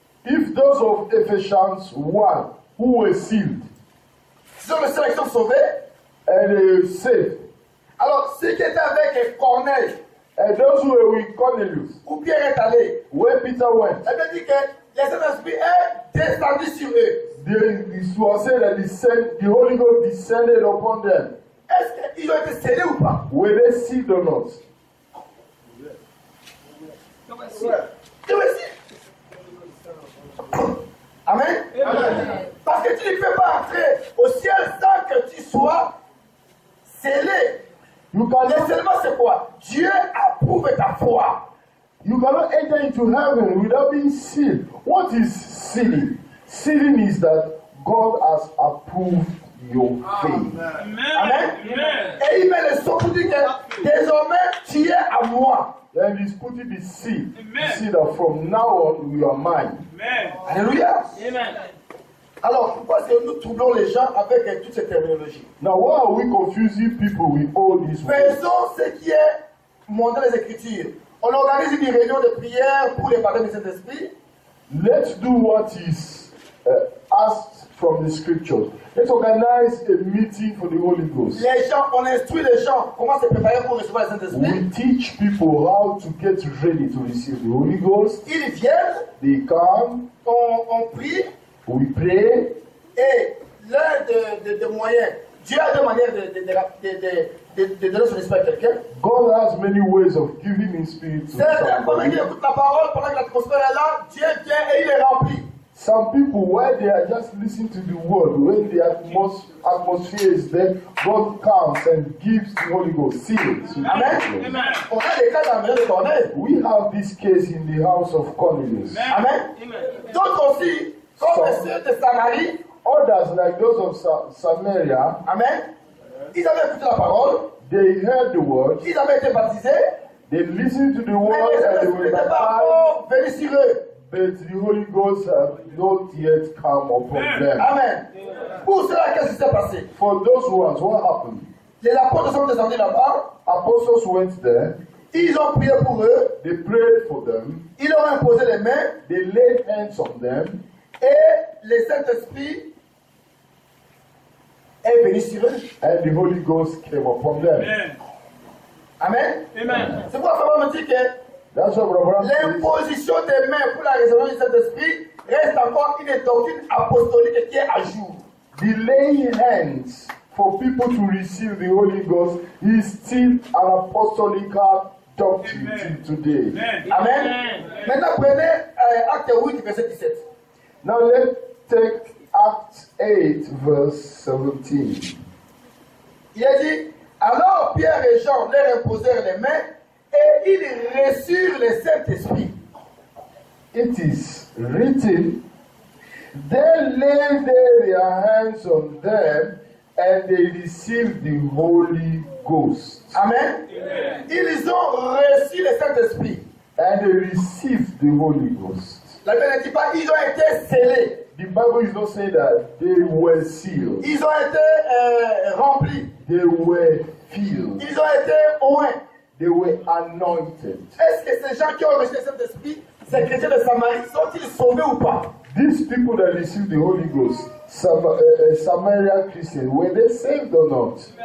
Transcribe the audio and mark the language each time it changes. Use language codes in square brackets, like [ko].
[en] If those of Ephesians 1 who were sealed [fr] si sont les seuls qui sont sauvés, [en] and they saved, [fr] alors ceux qui étaient avec Corneille, [en] and those who were with Cornelius, [fr] où Pierre est allé, [en] where Peter went, [fr] ça veut dire que le Saint-Esprit est descendu sur eux. [en] it was said that the Holy Ghost descended upon them. [fr] Est-ce qu'ils ont été scellés ou pas? [en] Were they sealed or not? [fr] Tu veux dire? Amen. Amen. Parce que tu ne peux pas entrer au ciel sans que tu sois scellé. [en] You [fr] Le [en] cannot, [fr] scellement, c'est quoi? Dieu approuve ta foi. [en] you cannot enter into heaven without being sealed. What is sealing? Sealing is that God has approved your faith. Amen. Amen. Amen. [fr] Et il met le son pour dire que désormais tu es à moi. [en] Then he's putting the seal. Amen. You see that from now on you are mine. Amen. Alléluia. Amen. [fr] Alors pourquoi est-ce que nous troublons les gens avec toutes ces terminologies? [en] Now, why are we confusing people with all these words? [fr] Faisons ce qui est montré dans les Écritures. On organise une réunion de prière pour les baptêmes du Saint-Esprit. [en] Let's do what is asked from the scriptures. Let's organize a meeting for the Holy Ghost. [fr] Les gens, on instruit les gens comment se préparer pour recevoir le Saint-Esprit. [en] We teach people how to get ready to receive the Holy Ghost. [fr] Ils viennent, [en] They come, [fr] on prie, [en] we pray, [fr] et l'un des moyens, Dieu a deux manières de donner son esprit à quelqu'un. [en] God has many ways of giving His Spirit to [fr] Certains, pendant qu'il [en] somebody. [fr] écoute la parole, pendant que l'atmosphère est là, Dieu vient et il est rempli. [en] Some people, while they are just listening to the word, when the atmosphere is there, God comes and gives the Holy Ghost seals. Amen. Amen. [fr] On a des cas dans la maison de Corneille. [en] We have this case in the house of Cornelius. Amen. Amen. [fr] D'autres aussi, comme ceux de Samarie, [en] Others, like those of Samaria, Amen. [fr] Ils avaient écouté la parole, [en] they heard the word, [fr] ils avaient été baptisés, [en] they listened to the [fr] mais [en] word, [fr] le [en] and they [fr] Saint-Esprit [en] were [fr] n'était pas [en] baptized, [fr] encore venu sur eux. [en] but the Holy Ghost have not yet come upon them. Amen. [fr] Pour cela, qu'est-ce qui s'est passé? [en] For those ones, what happened? [fr] Les apôtres sont descendus là-bas, [en] Apostles went there, [fr] ils ont prié pour eux, [en] they prayed for them, [fr] ils leur ont imposé les mains, [en] they laid hands on them, [fr] et le Saint-Esprit est venu sur eux. [en] and the Holy Ghost came upon them. Amen. Amen. Amen. [fr] C'est pourquoi Frère me dit que [en] That's what Brother says. [fr] l'imposition des mains pour la résurrection du Saint-Esprit reste encore une doctrine apostolique qui est à jour. [en] The laying hands for people to receive the Holy Ghost is still an apostolical doctrine Amen. till today. Amen. [fr] Amen. Maintenant, prenez Acte 8, verset 17. [en] Now let's take Acts 8, verse 17. [fr] Il a dit, alors Pierre et les gens leur imposèrent les mains et ils reçurent le Saint-Esprit. [en] It is written, they laid their hands on them and they received the Holy Ghost. Amen. [fr] Ils ont reçu le Saint-Esprit. [en] And they received the Holy Ghost. [fr] La Bible ne dit pas ils ont été scellés. [en] The Bible is not saying that they were sealed. [fr] Ils ont été remplis. [en] They were filled. [fr] Ils ont été oints. [en] They were anointed. [fr] Est-ce que ces gens qui ont reçu le Saint-Esprit, ces chrétiens de Samarie, sont-ils sauvés ou pas? [en] These people that received the Holy Ghost, Samaria Christians, were they saved or not?